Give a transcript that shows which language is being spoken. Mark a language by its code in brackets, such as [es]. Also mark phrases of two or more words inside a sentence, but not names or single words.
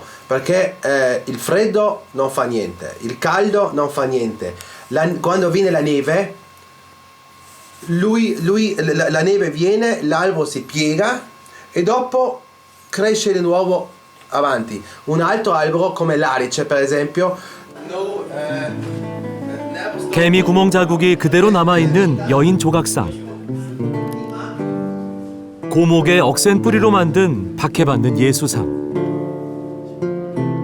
[it] Perché il freddo non fa niente, il caldo non fa niente. Quando viene la neve, la neve viene, l'albero si piega e dopo cresce di nuovo avanti. Un altro albero come l'arice per esempio [ko] 개미 구멍 자국이 그대로 남아있는 여인 조각상. 고목의 억센 뿌리로 만든 박해받는 예수상.